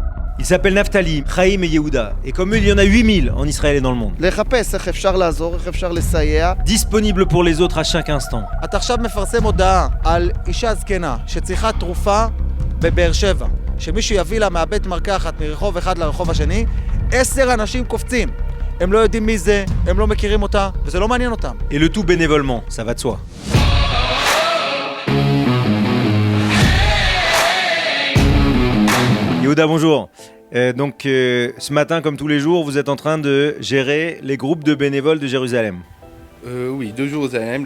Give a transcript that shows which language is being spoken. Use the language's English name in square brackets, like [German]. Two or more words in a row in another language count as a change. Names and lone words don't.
[French] Ils s'appellent Naftali, Chaim et Yehuda. Et comme eux, il y en a 8000 en Israël et dans le monde. [Hebrew] לחפש איך אפשר לעזור, איך אפשר לסייע. [French] Disponibles pour les autres à chaque instant. [Hebrew] אתה עכשיו מפרסם הודעה על אישה זקנה שצריכה תרופה בבאר שבע. שמישהו יביא לה מהבית מרקחת מרחוב אחד לרחוב השני, 10 אנשים קופצים. הם לא יודעים מי זה, הם לא מכירים אותה, וזה לא מעניין אותם. [French] Et le tout bénévolement, ça va de soi. Yehuda, bonjour. Ce matin, comme tous les jours, vous êtes en train de gérer les groupes de bénévoles de Jérusalem. Oui, de Jérusalem.